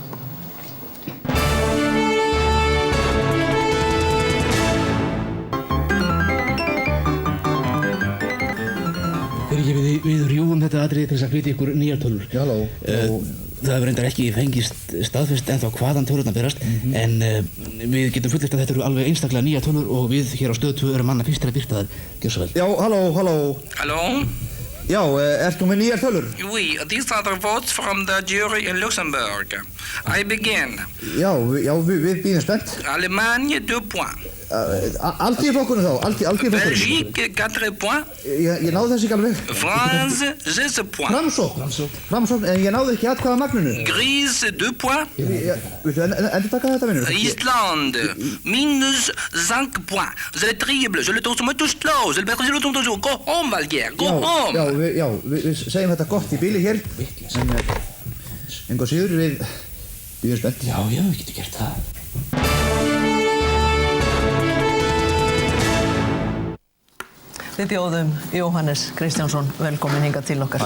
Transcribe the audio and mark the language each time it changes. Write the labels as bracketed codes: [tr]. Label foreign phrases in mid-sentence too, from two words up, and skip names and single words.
[is] Við rjúum þetta atriði til þess að flytja ykkur nýjar tölur. Já, halló. Það hefur reyndar ekki fengist staðfest ennþá hvaðan tölurnar berast, en við getum fullyrt að þetta eru alveg einstaklega nýjar tölur og við hér á Stöð 2 erum manna fyrstir að birta þær. Gjörðu svo vel. Já, halló. Halló? Já, ertu með nýjar tölur? [en] Oui, these are the votes from the jury in Luxembourg. I begin. [is] Já, við býðum spennt. [fr] Allemagne, 2 points. [is] Alþýðuflokkurinn þá, alþýðuflokkurinn. [fr] Belgique, 4 points. [is] Ég náði þessi ekki alveg. [fr] France, 6 points. [is] Framsókn, en ég náði ekki atkvæða magninu. [en] Greece, 2 points. [is] Viltu endur taka þetta, vinnur? [fr] Islande, minus 5 points. Vous êtes terrible, je le trouve tout slow. Je le trouve toujours. [en] Go home, Valguer, go home. [is] Já, við segjum þetta gott í bíli hér. En hvað síður, við býðum spennt. Já, við getum gert það. Við bjóðum Jóhannes Kristjánsson velkomin hingað til okkar.